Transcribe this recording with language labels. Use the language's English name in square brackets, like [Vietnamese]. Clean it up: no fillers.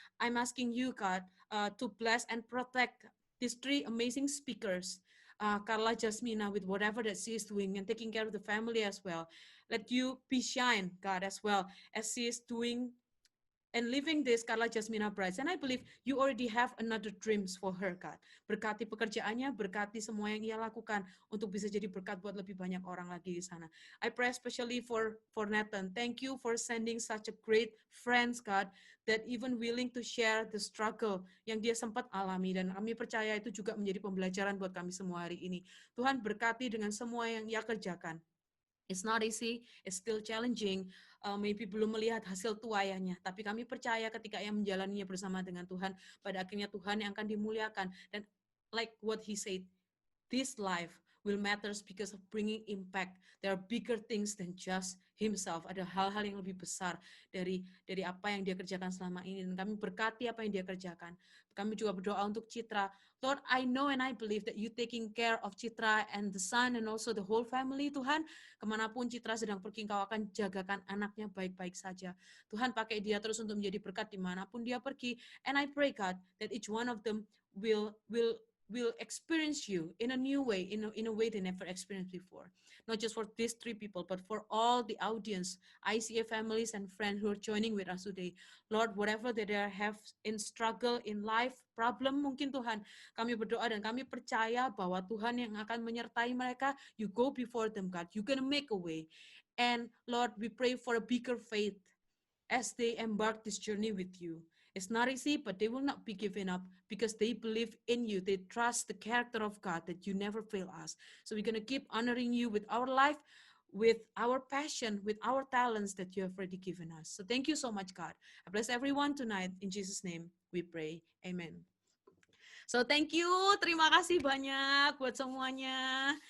[English] I'm asking you, God, to bless and protect these 3 amazing speakers. Carla Jasmina with whatever that she is doing and taking care of the family as well. Let you be shine, God, as well as she is doing and living this Carla Jasmina Brides. And I believe you already have another dreams for her, God. [Indonesian] Berkati pekerjaannya, berkati semua yang ia lakukan untuk bisa jadi berkat buat lebih banyak orang lagi di sana. [English] I pray especially for Nathan. Thank you for sending such a great friends, God, that even willing to share the struggle [Indonesian] yang dia sempat alami. Dan kami percaya itu juga menjadi pembelajaran buat kami semua hari ini. Tuhan berkati dengan semua yang ia kerjakan. [English] It's not easy, it's still challenging. [Indonesian] Maybe belum melihat hasil tuaiannya, tapi kami percaya ketika ia menjalaninya bersama dengan Tuhan, pada akhirnya Tuhan yang akan dimuliakan. [English] Dan like what he said, this life will matters because of bringing impact. There are bigger things than just himself. [Indonesian] Ada hal-hal yang lebih besar dari apa yang dia kerjakan selama ini. Dan kami berkati apa yang dia kerjakan. Kami juga berdoa untuk Citra. [English] Lord, I know and I believe that you taking care of Citra and the son and also the whole family, Tuhan. [Indonesian] Kemanapun Citra sedang pergi, Engkau akan jagakan anaknya baik-baik saja. Tuhan, pakai dia terus untuk menjadi berkat dimanapun dia pergi. [English] And I pray, God, that each one of them will experience you in a new way, in a way they never experienced before. Not just for these 3 people, but for all the audience, ICA families and friends who are joining with us today. [Indonesian] Lord, [English] whatever that they have in struggle, in life, problem [Indonesian] mungkin Tuhan, kami berdoa dan kami percaya bahwa Tuhan yang akan menyertai mereka. [English] You go before them, God. You're going to make a way. And Lord, we pray for a bigger faith as they embark this journey with you. It's not easy, but they will not be giving up because they believe in you. They trust the character of God that you never fail us. So we're going to keep honoring you with our life, with our passion, with our talents that you have already given us. So thank you so much, God. I bless everyone tonight. In Jesus' name we pray. Amen. So thank you. [Indonesian] Terima kasih banyak buat semuanya.